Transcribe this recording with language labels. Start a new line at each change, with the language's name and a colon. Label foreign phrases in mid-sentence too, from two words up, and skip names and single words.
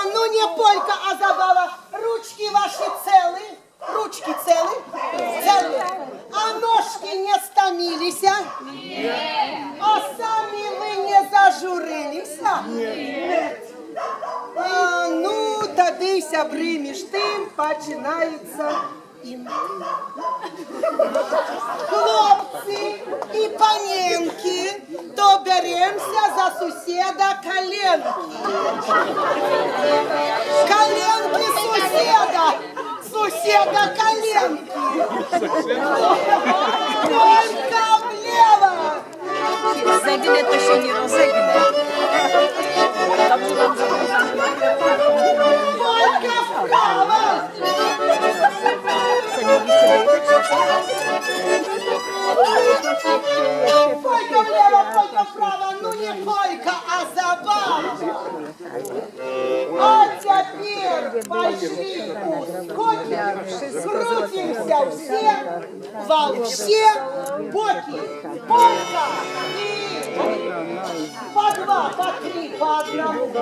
Russian: Ну не полька, а забава. Ручки ваши целы. Ручки целы? Целы. А ножки не стомились? А сами вы не зажурились? Нет. А, ну,
Belarusian: тады, сябры,
Ukrainian: між тим починається інтим. Хлопці і паненки, то беремся за сусіда коленки. Коленки сусіда, сусіда коленки.
Russian: Полька влево.
Polish: Zegnie to się nie rozegnie.
Russian: Полька вправо. Полька влево, полька вправо. Ну не полька, а забава. А теперь пошли ускоки, крутимся все, вообще, боки, полька и по два, по три, по одному.